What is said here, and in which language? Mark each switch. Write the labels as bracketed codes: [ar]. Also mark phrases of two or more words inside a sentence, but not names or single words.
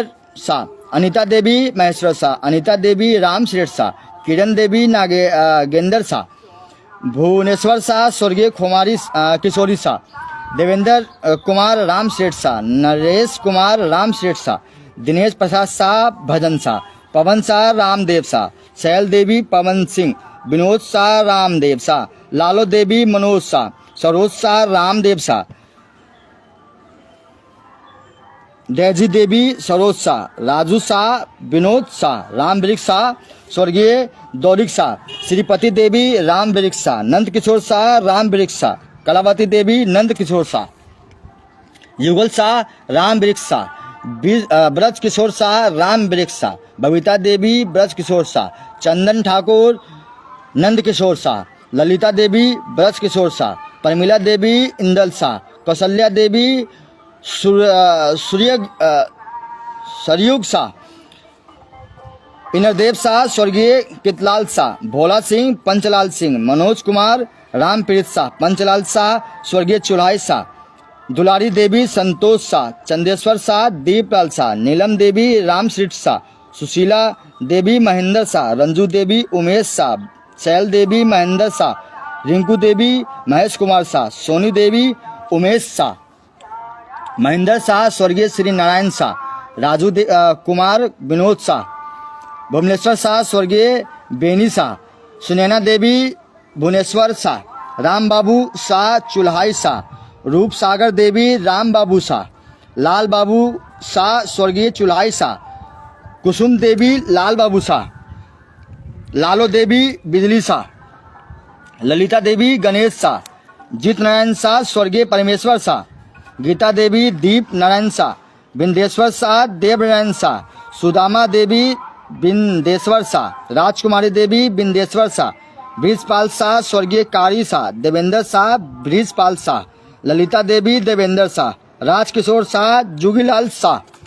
[ne] शाह, अनीता देवी महेश्वर शाह, अनीता देवी राम श्रेष्ठ शाह, किरण देवी नागेंद्र शाह, भुवनेश्वर शाह स्वर्गीय खोमारी किशोरी शाह, देवेंद्र कुमार राम श्रेष्ठ शाह, नरेश कुमार राम श्रेष्ठ शाह, दिनेश प्रसाद शाह भजन शाह, पवन शाह रामदेव शाह, शैल देवी पवन सिंह, विनोद शाह रामदेव शाह, लालो देवी मनोज शाह, सरोज शाह रामदेव शाह, डेजी देवी सरोज शाह, राजू शाह विनोद शाह, राम वृक्ष शाह स्वर्गीय दौरिक शाह, श्रीपति देवी राम वृक्ष शाह, नंद किशोर शाह राम वृक्ष शाह, कलावती देवी नंद किशोर शाह, युगल शाह राम वृक्ष शाह, ब्रज किशोर शाह राम वृक्ष शाह, बबीता देवी ब्रज किशोर शाह, चंदन ठाकुर नंद किशोर शाह, ललिता देवी ब्रज किशोर शाह, परमिला देवी इंदल शाह, कौशल्या देवी सरयुग शाह, इनरदेव शाह स्वर्गीय कितलाल शाह, भोला सिंह पंचलाल सिंह, मनोज कुमार रामप्रीत शाह, पंचलाल शाह स्वर्गीय चुल्हाई शाह, दुलारी देवी संतोष शाह, चंदेश्वर शाह दीपलाल शाह, नीलम देवी रामश्रीट शाह, सुशीला देवी महेंद्र शाह, रंजू देवी उमेश शाह, शैल देवी महेंद्र शाह, रिंकू देवी महेश कुमार शाह, सोनी देवी उमेश शाह, महेंद्र शाह स्वर्गीय श्री नारायण शाह, राजू कुमार विनोद शाह, भुवनेश्वर शाह स्वर्गीय बेनी शाह, सुनैना देवी भुवनेश्वर शाह, राम बाबू शाह चुल्हाई शाह, रूप सागर देवी राम बाबू शाह, लाल बाबू शाह स्वर्गीय चुल्हाई शाह, कुसुम देवी लाल बाबू शाह, लालो देवी बिजली शाह, ललिता देवी गणेश शाह, जीत नारायण शाह स्वर्गीय परमेश्वर शाह, गीता देवी दीप नारायण शाह, बिंदेश्वर शाह देवनारायण शाह, सुदामा देवी बिंदेश्वर शाह, राजकुमारी देवी बिंदेश्वर शाह, ब्रिजपाल शाह स्वर्गीय कारी शाह, देवेंद्र शाह ब्रिजपाल शाह, ललिता देवी देवेंद्र शाह, राजकिशोर शाह जुगीलाल शाह,